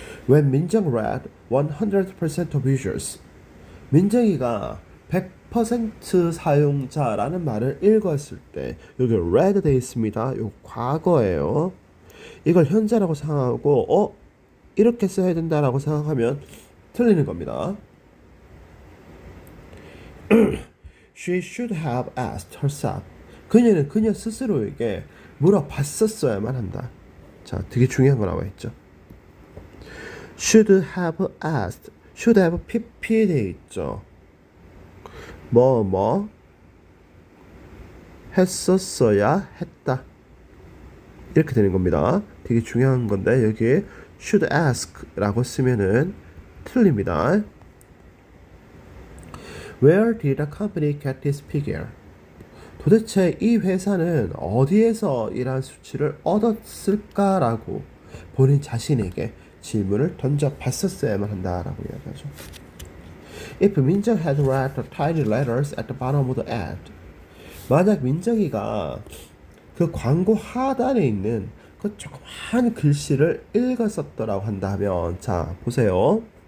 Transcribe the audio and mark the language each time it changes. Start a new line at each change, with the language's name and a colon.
English: When 민정 read 100% of users
Korean: 민정이가 100% 사용자라는 말을 읽었을 때 여기 read 되어 있습니다. 요 과거예요. 이걸 현재라고 생각하고 이렇게 써야 된다라고 생각하면 틀리는 겁니다.
English: She should have asked herself.
Korean: 그녀는 그녀 스스로에게 물어봤었어야만 한다. 자, 되게 중요한 거 나와 있죠.
English: Should have asked. Should have pp
Korean: 돼 있죠. 뭐 했었어야 했다. 이렇게 되는 겁니다. 되게 중요한 건데 여기
English: should ask
Korean: 라고 쓰면은 틀립니다.
English: Where did the company get this figure?
Korean: 도대체 이 회사는 어디에서 이러한 수치를 얻었을까라고 본인 자신에게 질문을 던져봤었어야만 한다라고 이야기하죠.
English: If 민정 had read the tiny letters at the bottom of the ad,
Korean: 만약 민정이가 그 광고 하단에 있는 그 조그만 글씨를 읽었었더라고 한다면, 자 보세요.